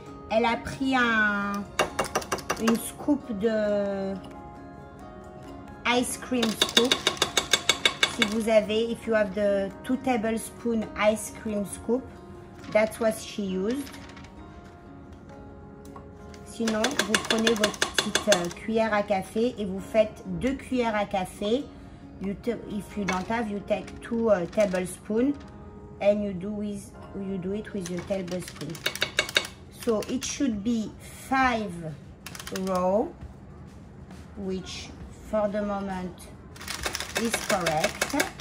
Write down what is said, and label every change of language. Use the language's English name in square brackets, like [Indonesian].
[French] Elle a pris une scoop de ice cream scoop. Si vous avez, [English] if you have the 2 tablespoon ice cream scoop, that's what she used. [French] Sinon, vous prenez votre petite cuillère à café et vous faites 2 cuillères à café. [English] If you don't have, you take 2 tablespoons and you do it with your tablespoon. So it should be 5 rows, which for the moment is correct.